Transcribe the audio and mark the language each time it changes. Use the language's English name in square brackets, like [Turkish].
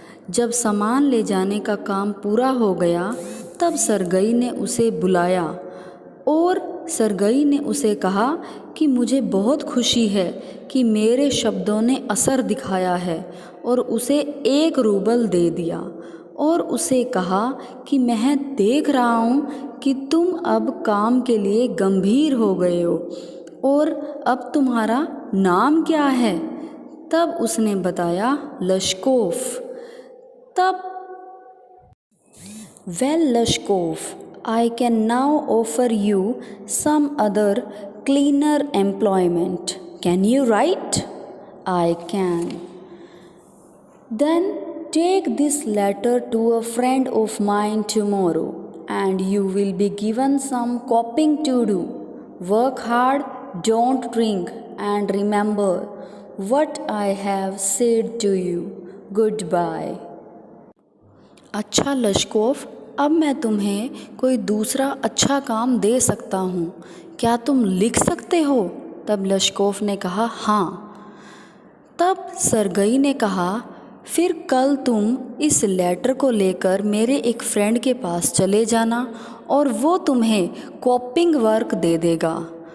[Hindi] जब सामान ले जाने का काम पूरा हो गया तब सरगई ने उसे बुलाया और सरगई ने उसे कहा कि मुझे बहुत खुशी है कि मेरे शब्दों ने असर दिखाया है, और उसे 1 रूबल दे दिया और उसे कहा कि मैं देख रहा हूँ कि तुम अब काम के लिए गंभीर हो गए हो, और अब तुम्हारा नाम क्या है? तब उसने बताया, लश्कोफ। [English] तब Well, Lashkov, I can now offer you some other cleaner employment. Can you write? I can. Then take this letter to a friend of mine tomorrow, and you will be given some copying to do. Work hard, don't drink, and remember what I have said to you. Goodbye. [Hindi] अच्छा लश्कोफ, अब मैं तुम्हें कोई दूसरा अच्छा काम दे सकता हूँ, क्या तुम लिख सकते हो? तब लश्कोफ ने कहा, हाँ। तब सरगई ने कहा, फिर कल तुम इस लेटर को लेकर मेरे एक फ्रेंड के पास चले जाना और वो तुम्हें कॉपिंग वर्क दे देगा।